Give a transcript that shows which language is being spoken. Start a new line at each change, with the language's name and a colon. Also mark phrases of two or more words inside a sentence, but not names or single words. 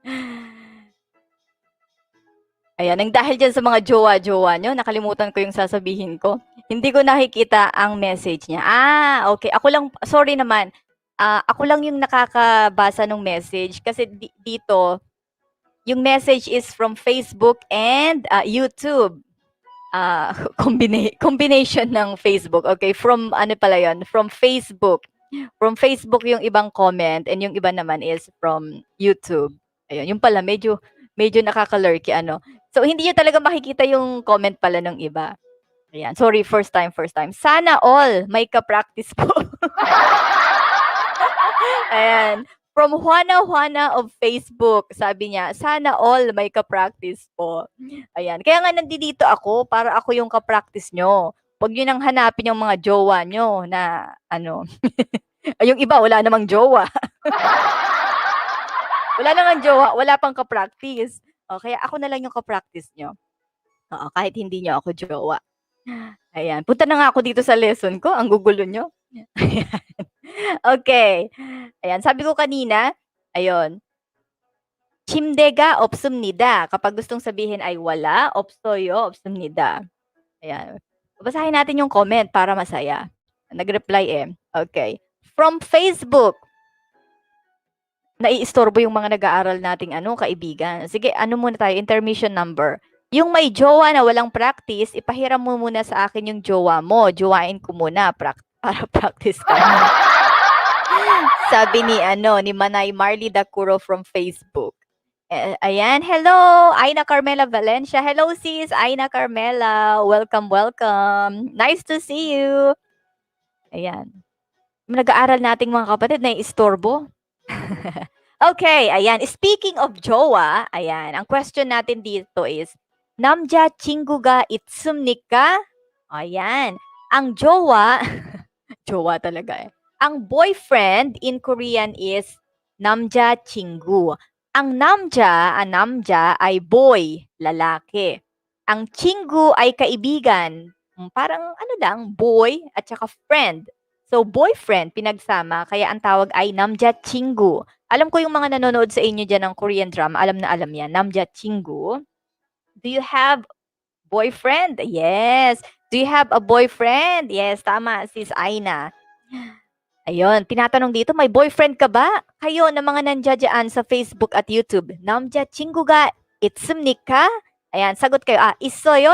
Filipino: Ayan, nang dahil dyan sa mga jowa-jowa nyo, nakalimutan ko yung sasabihin ko. Hindi ko nakikita ang message niya. Okay. Ako lang, sorry naman. Ako lang yung nakakabasa ng message kasi dito, yung message
English: is from Facebook and YouTube.
Filipino: Combination ng Facebook. Okay, from ano pala yun?
English: From Facebook. From Facebook
Filipino: yung ibang comment and yung iba naman
English: is from YouTube.
Filipino: Ayun, yung pala medyo nakaka-lurky ano. So hindi niyo talaga makikita yung comment pala ng iba. Ayan, sorry,
English: first time.
Filipino: Sana all may ka-practice po. Ayan.
English: From Juana of Facebook,
Filipino: sabi niya, sana all may ka-practice po. Ayan. Kaya nga nandito ako para ako yung ka-practice nyo. Huwag nyo nang hanapin yung mga jowa nyo na ano. Yung iba, wala namang jowa. Wala namang jowa, wala pang ka-practice. Kaya ako na lang yung ka-practice nyo. Oo, kahit hindi nyo ako jowa. Ayan. Punta na nga ako dito sa lesson ko. Ang gugulo nyo. Ayan. Okay. Ayan, sabi ko kanina, ayun.
Korean: 침대가 없습니다.
Filipino: Kapag gustong sabihin ay wala,
Korean: 없어요, 없습니다.
Filipino: Ayan. Babasahin natin yung comment para masaya. Nag-reply eh. Okay.
English: From Facebook.
Filipino: Naiistorbo yung mga nag-aaral nating kaibigan. Sige, muna tayo,
English: intermission number.
Filipino: Yung may jowa na walang practice, ipahiram mo muna sa akin yung jowa mo. Jowain ko muna para practice ka. Sabi ni Manay Marley Dacuro
English: from Facebook.
Filipino: Ayan, hello, Aina Carmela Valencia. Hello sis, Aina Carmela.
English: Welcome. Nice to see you.
Filipino: Ayan. Nag-aaral nating mga kapatid na istorbo. Okay, ayan.
English: Speaking of
Filipino: jowa, ayan, ang question natin dito is,
Korean: 남자 친구가 있습니까?
Filipino: Ayan. Ang jowa, jowa talaga eh. Ang boyfriend
English: in Korean is
Korean: 남자 친구.
Filipino: Ang namja ay boy, lalaki. Ang 친구 ay kaibigan. Parang boy at saka friend. So, boyfriend, pinagsama, kaya ang tawag ay
Korean: 남자 친구.
Filipino: Alam ko yung mga nanonood sa inyo dyan ng Korean drama, alam na alam yan.
Korean: 남자 친구.
English: Do you have boyfriend? Yes. Do you have a boyfriend? Yes,
Filipino: tama, sis Aina. Ayun, tinatanong dito, may boyfriend ka ba? Kayo na mga nandiyan sa Facebook at YouTube.
Korean: 남자 친구가 있습니까?
Filipino: Ayan, sagot kayo.
Korean: 있어요?